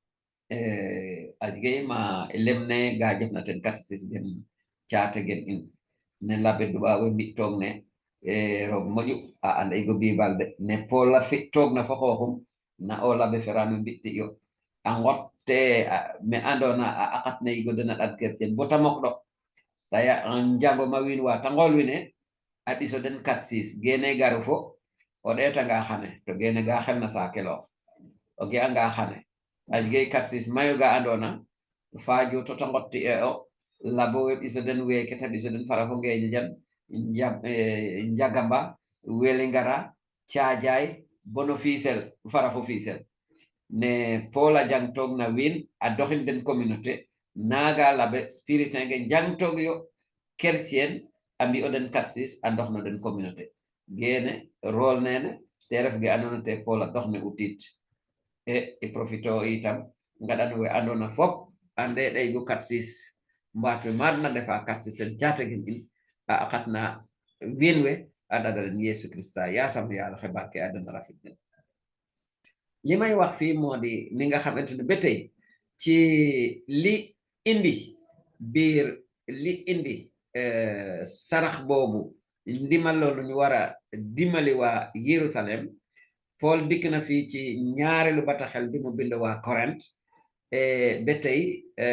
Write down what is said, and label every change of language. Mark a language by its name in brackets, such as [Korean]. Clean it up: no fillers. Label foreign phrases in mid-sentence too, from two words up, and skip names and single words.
[Serer] a jege ma lemne ga jefna ten 4 gen caate gen in ne labbe duɓaɓe mbi toon ne rogo moƴu a anda igo bibalde ne pola fi toog na fo xooxum na o labbe ferano mbitti yo a ngotte me andona a aqat ne igo dena ɗad kercen bota mok ɗo taya njango ma wiin wa ta ngol wine a ɓiso den 4-6 gene garu fo o ɗetanga xane to gene ga xelna sakelo o ge anga xane a jegey 4-6 mayo ga andona faaju to ngotti e o labo we ɓiso den weeke ta ɓiso den fara fo ngeeño jan njagamba weli ngara caajay bono fiisel fara fo fiisel ne pola jang toog na wiin a doxin den communauté naga labe spiritin ge jang toog yo chrétien a mbi o den 4-6 a dox no den communauté gene rôle nene te ref ge andona te pola dox ne utit e profito itam ngaɗan we andona fop ande ɗay go 4-6 mbaat we maadna ndefa 4-6 ten catagin in a aqatna wiin we a ɗaɗalen Yesu Krista yasam yaala xe barke adana rafet den [Wolof] li may wax fii moo di ni nga xamante ne ba tey ci li indi biir li indi sarax boobu ndimal loolu ñu war a dimbali waa Yerusalem Paul dikk na fii ci ñaareelu bataxel bi mu bind waa Corinthe ba tey